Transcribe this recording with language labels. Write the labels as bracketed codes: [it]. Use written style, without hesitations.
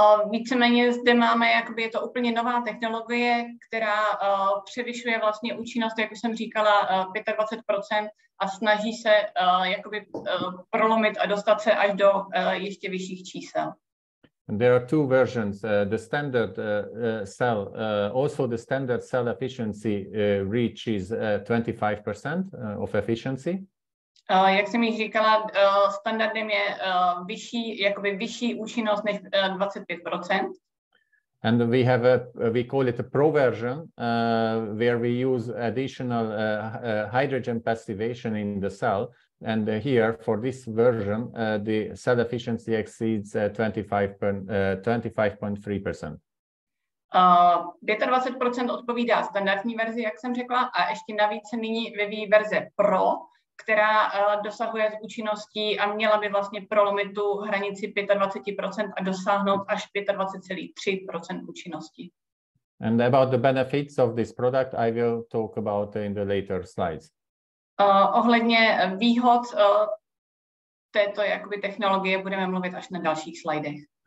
[cs] Víceméně zde máme, jakoby je to úplně nová technologie, která převyšuje vlastně účinnost, jak už jsem říkala, 25% a snaží se jakoby prolomit a dostat se až do ještě vyšších čísel. [en] And there are two versions. The standard cell, also the standard cell efficiency reaches 25% of efficiency. [cs] Jak jsem již říkala, standardem je vyšší účinnost než 25%. [en] And we call it a pro version, where we use additional hydrogen passivation in the cell. And here, for this version, the cell efficiency exceeds 25.3%. [cs] 25% odpovídá standardní verzi, jak jsem řekla, a ještě navíc se nyní vyvíjí verze Pro, která dosahuje z účinností a měla by vlastně prolomit tu hranici 25% a dosáhnout až 25,3% účinnosti. [en] And about the benefits of this product, I will talk about in the later slides. [cs] Ohledně výhod této jakoby technologie budeme mluvit až na dalších slidech.